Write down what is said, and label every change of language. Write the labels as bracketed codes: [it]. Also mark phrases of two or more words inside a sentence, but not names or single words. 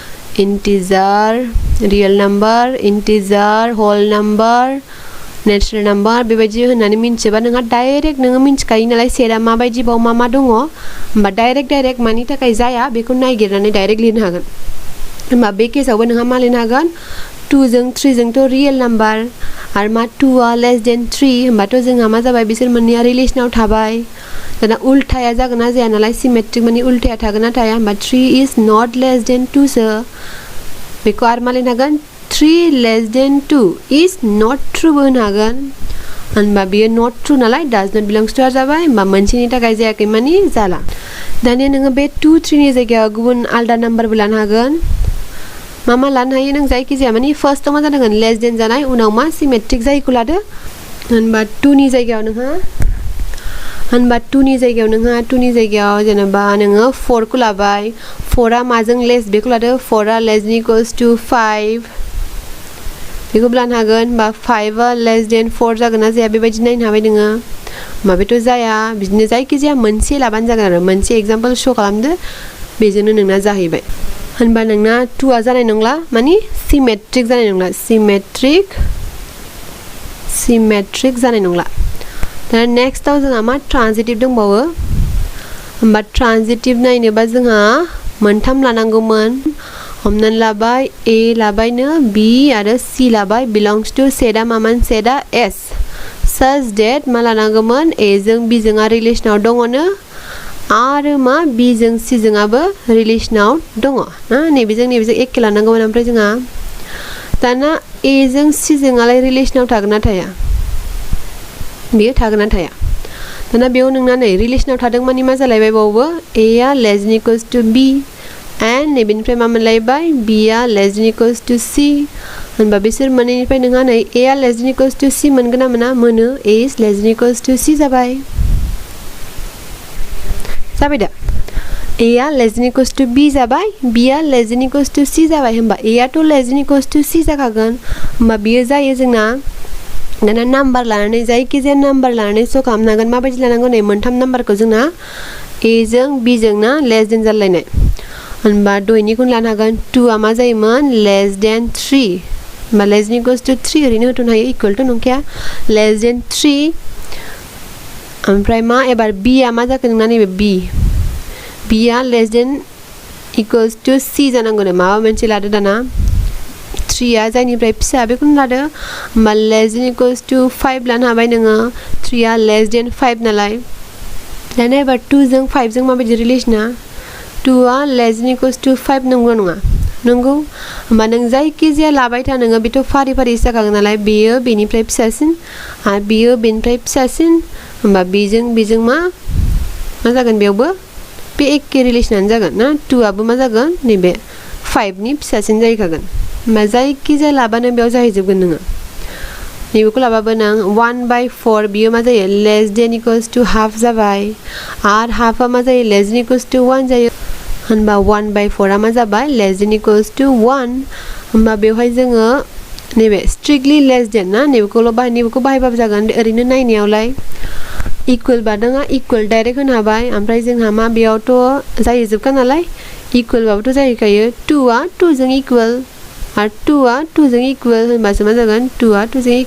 [en] integer whole number natural number [brx] बेबायदि होननानै मिन्थियोबा नोंहा डाइरेक्ट नोङो मिन्थिखायो नालाय सेटआ माबायदि बाव मा दङ होनबा डाइरेक्ट मानि थाखाय जाया बेखौ नायगिरनानै डाइरेक्ट लिरनो हागोन होनबा बे केसावबो नोंहा मा लिरनो हागोन 2 जों 3 जोंथ' [en] real number [brx] आरो मा 2 आ [en] less than [brx] 3 होनबाथ' जोंहा मा जाबाय बिसोर मोननैया रिलेसनाव थाबाय दाना उल्थाया जागोन ना जाया नालाय सिमेट्रिक माने उल्थाया थागोन ना थाया होनबा [en] 3 is not less than 2 [brx] सो बेखौ आरो मा लिरनो हागोन [en] 3 less than 2 is not [brx] ट्रुबो होनो हागोन होनबा बियो [en] not true [brx] नालाय [en] does not belong to R [brx] जाबाय होनबा मोनसेनि थाखाय जायाखै माने जाला दानिया नोङो बे 2, 3 नि जायगायाव गुबुन आलदा नाम्बारबो लानो हागोन मा लानो हायो नों जायखिजाया माने फार्स्टआव मा जानांगोन [en] less than [brx] जानाय उनाव मा सिमेट्रिक जायैखौ लादो होनबा 2 नि जायगायाव जेनेबा नोङो 4 खौ लाबाय 4 आ माजों लेस बेखौ लादो 4 आ [en] less than equals to 5 [brx] बेखौबो लानो हागोन होनबा 5 आ [en] less than 4 [brx] जागोन ना जाया बेबायदि नायनो हाबाय नोङो होनबा बेथ' जाया बिदिनो जायखिजाया मोनसे लाबानो जागोन आरो मोनसे एग्जाम्पल श' खालामदो बेजोंनो नोंना जाहैबाय होनबा नोंना 2 आ जानाय नंला माने सिमेट्रिक जानाय नंला सिमेट्रिक जानाय नंला दा नेक्स्टआव जोंहा मा ट्रान्जिटिभ दंबावो होनबा ट्रान्जिटिभ नायनोबा जोंहा मोनथाम लानांगौमोन हमनानै लाबाय A लाबायनो B आरो C लाबाय [en] belongs to [brx] सेटआ मामोन सेटआ S [en] such that [brx] मा लानांगौमोन A जों B जों रिलेसनाव दङनो आरो मा B जों C जोंआबो रिलेसनाव दङ ना नैबेजों एखे लानांगौमोन ओमफ्राय जोंहा दाना A जों C जोंआलाय रिलेसनाव थागोन ना थाया बेयो थागोन ना थाया दाना बेयाव नोंना नै रिलेसनाव थादों माने मा जालायबाय बावबो A आ [en] less than equals to B and [brx] नैबेनिफ्राय मा मोनलायबाय B आ [en] less than equals to C [brx] होनबा बिसोर मोननैनिफ्राय नोंहा नै A आ [en] less than equals to C [brx] मोनगोन ना मोना मोनो [en] A is less than equals to C [brx] जाबाय दा A आ [en] less than equals to B [brx] जाबाय B आ [en] less than equals to C [brx] जाबाय होनबा A आथ' [en] less than equals to C [brx] जाखागोन होनबा बियो जायो जोंना दाना नाम्बार लानानै जायखिजाया नाम्बार लानानै श' खालामनो हागोन माबायदि लानांगौ नै मोनथाम नाम्बारखौ जोंना A जों B जों ना लेस देन जालायनाय होनबा दहायनिखौनो लानो हागोन 2 आ मा जायोमोन [en] less than 3 [brx] होनबा [en] less than equals to 3 [brx] ओरैनो होथ'नो हायो [en] equal to [brx] नंखाया [en] less than 3 [brx] ओमफ्राय मा एबार B आ मा जाखो नोंना नैबे B आ [en] less than equals to C [brx] जानांगौ माबा मोनसे लादो दाना 3 आ जायनिफ्राय फिसा बेखौनो लादो होनबा [en] less than equals to 5 [brx] लानो हाबाय नोङो 3 आ [en] less than 5 [brx] नालाय दाना एबार 2 जों 5 जों माबायदि रिलेसना 2 आ [en] less than equals to 5 [brx] नंगौ नङा नंगौ होनबा नों जायखिजाया लाबाय था नोङो बेथ' फारि जाखागोन नालाय बेयो बेनिफ्राय फिसासिन आरो बेयो बेनिफ्राय फिसासिन होनबा बेजों मा जागोन बेयावबो बे एखे रिलेसनानो जागोन ना 2 आबो मा जागोन नैबे 5 नि फिसासिन जाहैखागोन होनबा जायखिजाया लाबानो बेयाव जाहैजोबगोन नोङो नैबेखौ लाबाबो नों 1/4 बियो मा जायो [en] less than equals to half [brx] जाबाय आरो हाफआ मा जायो [en] less than equals to 1 [brx] जायो होनबा 1/4 आ मा जाबाय [en] less than equals to 1 [brx] होनबा बेवहाय जोङो नैबे [en] strictly less than [brx] ना नैबेखौल' नैबेखौ बाहायबाबो जागोन ओरैनो नायनायावलाय इक्वल बादोंआ [en] equal direct [brx] होनो हाबाय ओमफ्राय जोंहा मा बेयावथ' जाहैजोबखा नालाय इक्वल बाबोथ' जाहैखायो 2आ 2 जों इक्वल आरो 2आ 2 जों इक्वल होनबासो मा जागोन 2आ 2 जों